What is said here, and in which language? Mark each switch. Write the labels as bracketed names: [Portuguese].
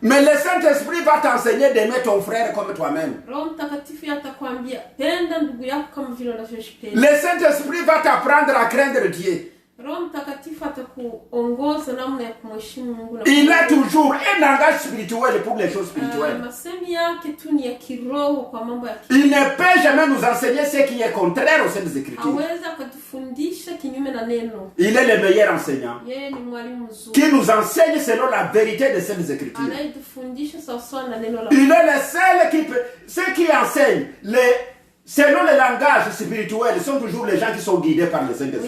[French] Mais le Saint-Esprit va t'enseigner d'aimer ton frère comme toi-même. [Swahili] Roho Mtakatifu atakwambia penda ndugu yako kama vile unavyojipenda. [French] Le Saint-Esprit va t'apprendre à craindre Dieu. [Swahili] Roho Mtakatifu atakuongoza namna ya kumheshimu Mungu na. [French] Il a toujours un langage spirituel pour les choses spirituelles. [Swahili] Masemi yake tu ni ya kiroho kwa mambo ya kiroho. [French] Il ne peut jamais nous enseigner ce qui est contraire aux Saintes Écritures. [Swahili] Hawezi kutufundisha kinyume na neno. [French] Il est le meilleur enseignant. [Swahili] Yeye ni mwalimu mzuri. [French] Qui nous enseigne selon la vérité des Saintes Écritures. [Swahili] Anayetufundisha sawa na neno la. [French] Il est le seul qui peut, ceux qui enseignent selon le langage spirituel, sont toujours les gens qui sont guidés par le Saint-Esprit.